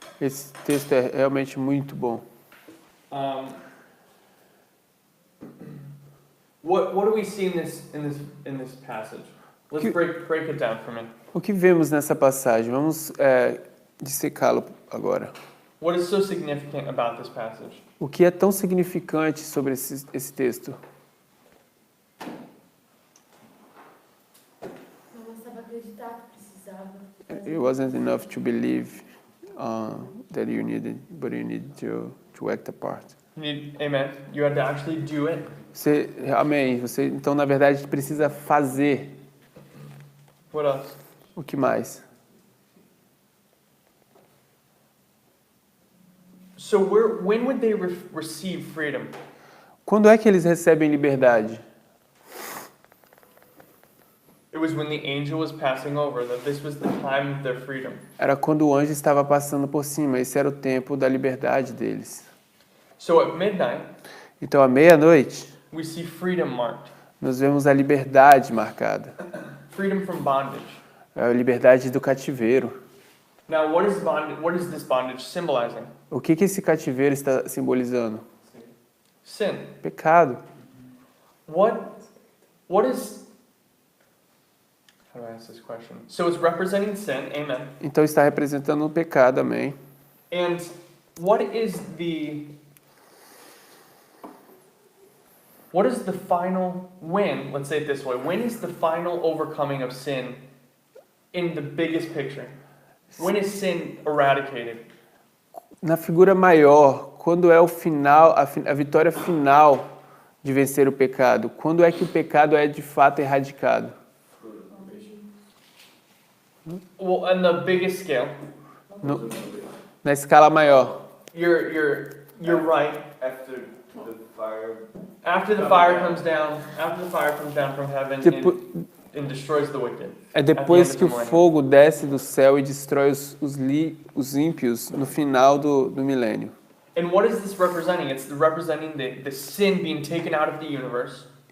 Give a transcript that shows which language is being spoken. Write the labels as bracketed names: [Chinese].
[Portuguese] Esse texto é realmente muito bom. [English] What do we see in this passage? Let's break it down for me. [Portuguese] O que vemos nessa passagem? Vamos dissecá-lo agora. [English] What is so significant about this passage? [Portuguese] O que é tão significante sobre esse texto? Não bastava acreditar que precisava. [English] It wasn't enough to believe that you needed, but you need to act the part. Amen. You had to actually do it. [Portuguese] Amém. Então, na verdade, precisa fazer. [English] What else? [Portuguese] O que mais? [English] So when would they receive freedom? [Portuguese] Quando é que eles recebem liberdade? [English] It was when the angel was passing over, that this was the time of their freedom. [Portuguese] Era quando o anjo estava passando por cima. Esse era o tempo da liberdade deles. [English] So at midnight, [Portuguese] Então, à meia-noite, [English] we see freedom marked. [Portuguese] nós vemos a liberdade marcada. [English] Freedom from bondage. [Portuguese] A liberdade do cativeiro. [English] Now, what is this bondage symbolizing? [Portuguese] O que esse cativeiro está simbolizando? [English] Sin. [Portuguese] Pecado. [English] What is... How do I ask this question? So it's representing sin, amen. [Portuguese] Então está representando um pecado, amém. [English] And what is the final win? Let's say it this way. When is the final overcoming of sin in the biggest picture? When is sin eradicated? [Portuguese] Na figura maior, quando é o final, a vitória final de vencer o pecado? Quando é que o pecado é de fato erradicado? [English] Well, on the biggest scale, [Portuguese] Na escala maior. [English] you're right. After the fire After the fire comes down from heaven and destroys the wicked. [Portuguese] É depois [English] At the [Portuguese] que [English] end [Portuguese] o [English] of the millennium. [Portuguese] fogo desce do céu e destrói os ímpios no final do milênio. [English] And what is this representing? It's representing the sin being taken out of the universe.